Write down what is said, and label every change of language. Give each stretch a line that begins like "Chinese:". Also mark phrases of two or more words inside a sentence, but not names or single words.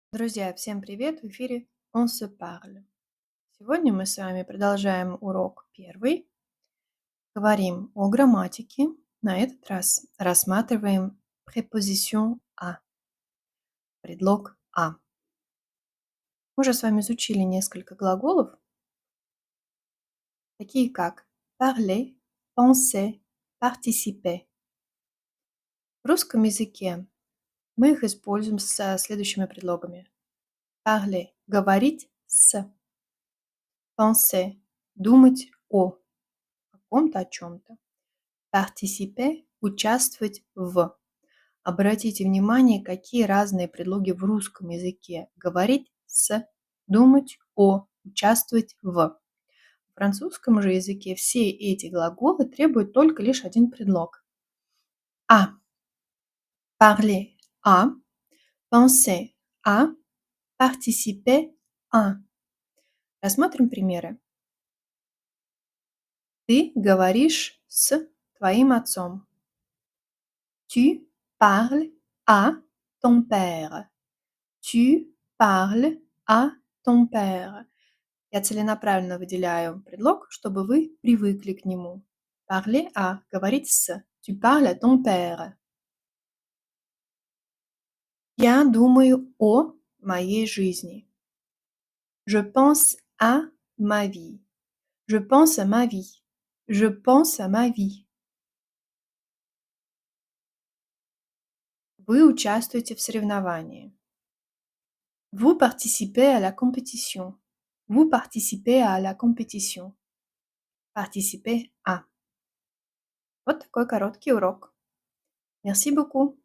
Russian: Друзья, всем привет! В эфире «On se parle». Сегодня мы с вами продолжаем урок первый. Говорим о грамматике. На этот раз рассматриваем
French: préposition «à»,
Russian: предлог «à». Мы уже с вами изучили несколько глаголов, такие как
French: parler, penser, participer.
Russian: В русском языке мы их используем со следующими предлогами. Parler– говорить с, penser– думать о ком-то, о чем-то. Participer– участвовать в. Обратите внимание, какие разные предлоги в русском языке. Говорить с, думать о, участвовать в. В французском же языке все эти глаголы требуют только лишь один предлог. А.
French: Parler à, penser à, participer à.
Russian: Рассмотрим примеры. Ты говоришь с твоим отцом.
French: Tu parles à ton père. Tu parles à ton père.
Russian: Я целенаправленно выделяю предлог, чтобы вы привыкли к нему.
French: Parler à–
Russian: говорить с.
French: Tu parles à ton père.
Russian: Я думаю о моей жизни.
French: Je pense à ma vie. Je pense à ma vie. Je pense à ma vie.
Russian: Вы участвуете в соревновании.
French: Vous participez à la compétition. Vous participez à la compétition. Participer à.
Russian: Вот такой короткий урок.
French: Merci beaucoup.